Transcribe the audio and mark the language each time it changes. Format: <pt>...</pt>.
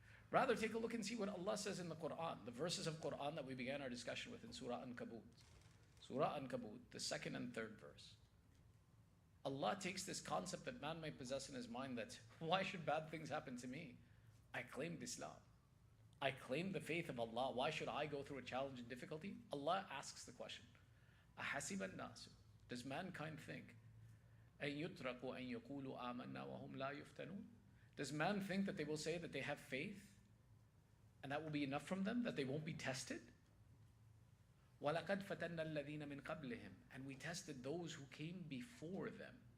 <en>Rather, take a look and see what Allah says in the Quran, the verses of Quran that we began our discussion with in Surah Ankabut. Surah Ankabut, the second and third verse. Allah takes this concept that man may possess in his mind that, why should bad things happen to me? I claimed Islam. I claim the faith of Allah. Why should I go through a challenge and difficulty? Allah asks the question,</en> <ar>أَحَسِبَ النَّاسُ,</ar> <en>does mankind think,</en> <ar>أَن يُتْرَكُوا أَن يَقُولُوا آمَنَّا وَهُمْ لَا يُفْتَنُونَ?</ar> <en>Does man think that they will say that they have faith and that will be enough from them, that they won't be tested?</en> <ar>وَلَقَدْ فَتَنَّا الَّذِينَ مِنْ قَبْلِهِمْ,</ar> <en>and we tested those who came before them.</en>